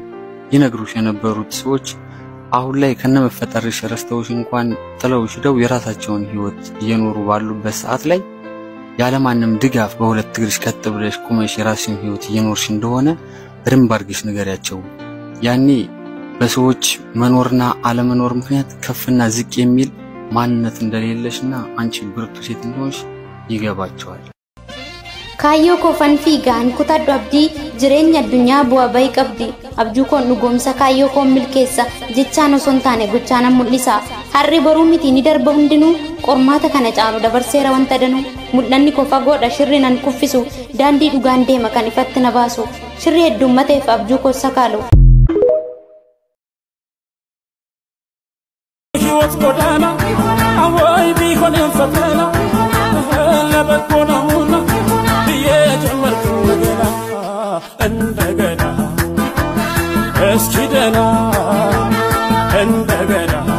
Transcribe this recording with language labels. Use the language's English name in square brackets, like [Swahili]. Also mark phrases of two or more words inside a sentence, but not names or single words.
[Amharic] ይነግሩሽ የነበሩት ሰዎች አሁን ላይ ከነመፈጠርሽ ረስተውሽ እንኳን ጥለውሽ ሄደው የራሳቸውን ህይወት እየኖሩ ባሉበት ሰዓት ላይ ያለማንም ድጋፍ በሁለት እግርሽ ቀጥ ብለሽ ቆመሽ የራስሽን ህይወት እየኖርሽ እንደሆነ በደንብ አድርገሽ ንገሪያቸው። ያኔ በሰዎች መኖርና አለመኖር ምክንያት ከፍና ዝቅ የሚል ማንነት እንደሌለሽና አንቺ ብርቱ ሴት እንደሆንሽ ይገባቸዋል። [Oromo] Kaayyo kofan fiigaan kutadhu abdii jireenya addunyaa bu'aa bahii qabdi. Abjuu koon dhugoomsa kaayyo koon milkeessa jechaan osoo hin taane gochaan mul'isa. Harri boruu miti ni darba hundinuu qormaata kana caalu dabarseera wanta danuu. Mul'anni koo fagoodha shirri nan kuffisu daandii dhugaan deema kan ifatti na baasu. Shirri heddummateef abjuu koo sakaalu. [Amharic] ሕይወት ጎዳና ወይ ቢሆንም ፈተና ለበጎ ነውና ብዬ ጀመርኩ ገና እንደገና እስኪ ደህና እንደገና